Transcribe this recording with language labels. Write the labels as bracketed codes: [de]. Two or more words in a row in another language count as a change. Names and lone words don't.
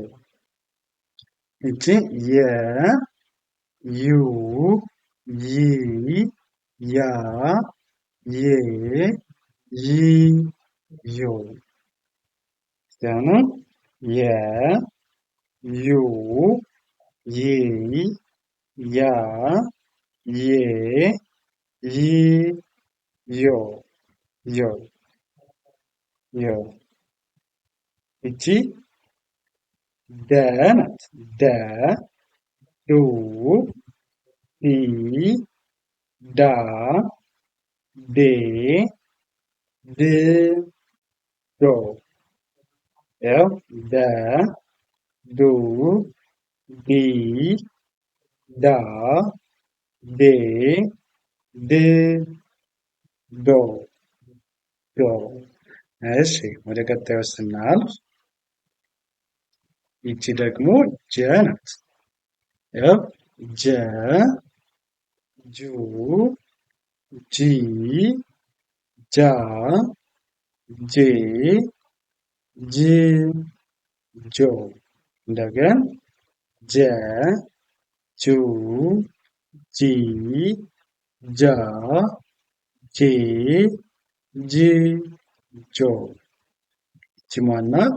[am] ይቺ የ ዩ ይ ያ ዬ ይ ዮ እስቲ አሁንም የ ዩ ይ ያ ዬ ይ ዮ ዮ ዮ ይቺ ደ ናት ደ ዱ ዲ ዳ ዴ ድ ዶ ያው ደ ዱ ዲ ዳ ዴ ድ ዶ ዶ እሺ ወደ ቀጣዩ ስናልፍ ይቺ ደግሞ ጀ ናት። ያው ጀ ጁ ጂ ጃ ጄ ጅ ጆ እንደገና ጀ ጁ ጂ ጃ ጄ ጅ ጆ ይቺ ማን ናት?